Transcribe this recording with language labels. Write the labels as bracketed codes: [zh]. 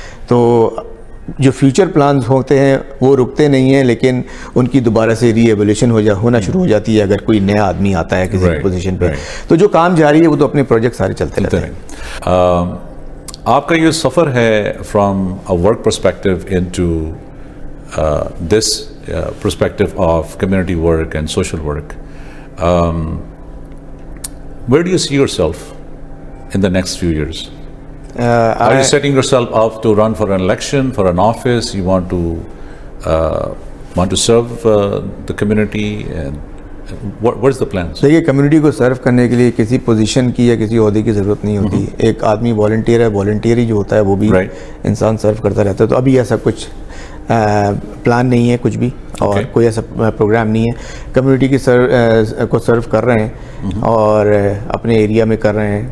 [ur] تو جو future plans ہوتے ہیں وہ رکتے نہیں ہیں, لیکن ان کی دوبارہ سے ری ایولیوشن ہونا شروع ہو جاتی ہے اگر کوئی نیا آدمی آتا ہے کسی پوزیشن پہ. تو جو کام جاری ہے وہ تو اپنے پروجیکٹ سارے چلتے رہتے ہیں. آپ کا یہ سفر ہے [en] From a work perspective into this perspective of community work and social work. Where do you see yourself in the next few years? Are you setting yourself up to run for an election, for an office? You want to serve the community? And what is the plan? [ur] دیکھیے, community کو سرو کرنے کے لیے کسی position کی یا کسی عہدے کی ضرورت نہیں ہوتی. ایک آدمی والنٹیئر ہے, والنٹیئر ہی جو ہوتا ہے وہ بھی انسان سرو کرتا رہتا ہے. تو ابھی ایسا کچھ پلان نہیں ہے کچھ بھی, اور کوئی ایسا پروگرام نہیں ہے. کمیونٹی کی کو سرو کر رہے ہیں اور اپنے ایریا میں کر رہے ہیں.